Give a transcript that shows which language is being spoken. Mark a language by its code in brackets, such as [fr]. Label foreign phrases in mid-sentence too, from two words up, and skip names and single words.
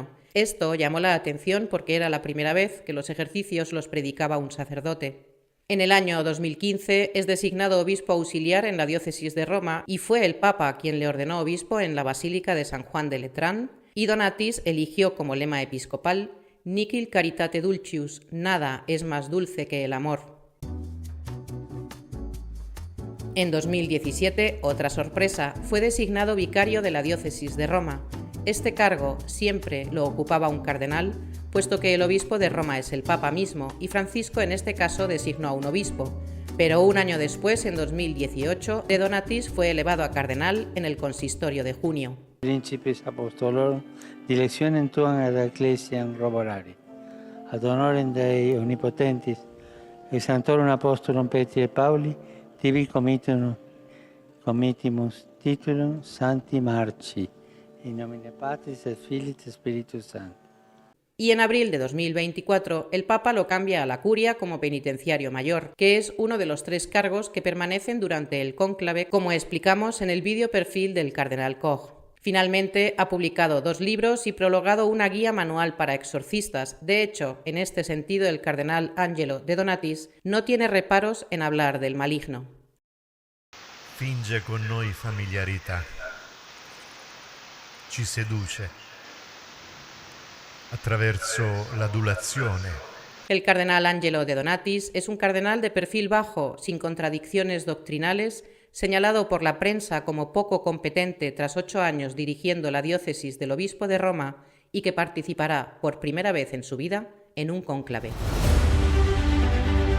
[es] Esto llamó la atención porque era la primera vez que los ejercicios los predicaba un sacerdote. En el año 2015 es designado obispo auxiliar en la diócesis de Roma y fue el Papa quien le ordenó obispo en la Basílica de San Juan de Letrán, y Donatis eligió como lema episcopal [la] Nihil caritate dulcius, [es] nada es más dulce que el amor. En 2017, otra sorpresa, fue designado vicario de la diócesis de Roma. Este cargo siempre lo ocupaba un cardenal, puesto que el obispo de Roma es el Papa mismo, y Francisco en este caso designó a un obispo. Pero un año después, en 2018, de Donatis fue elevado a cardenal en el consistorio de junio. [la] Principis apostolorum dilectionem tuam ad ecclesiam roborari. Ad honorem Dei omnipotentis, et sanctorum apostolum Petri et Pauli, tibi comitimus titulum Sancti Marci, in nomine Patris et Filii et Spiritus Sancti. [es] Y en abril de 2024, el Papa lo cambia a la Curia como penitenciario mayor, que es uno de los 3 cargos que permanecen durante el cónclave, como explicamos en el vídeo perfil del cardenal Koch. Finalmente, ha publicado 2 libros y prologado una guía manual para exorcistas. De hecho, en este sentido, el cardenal Angelo de Donatis no tiene reparos en hablar del maligno. [it] Finge con noi familiarità, ci seduce attraverso l'adulazione. [es] El cardenal Angelo de Donatis es un cardenal de perfil bajo, sin contradicciones doctrinales, señalado por la prensa como poco competente tras 8 años dirigiendo la diócesis del obispo de Roma y que participará por primera vez en su vida en un cónclave.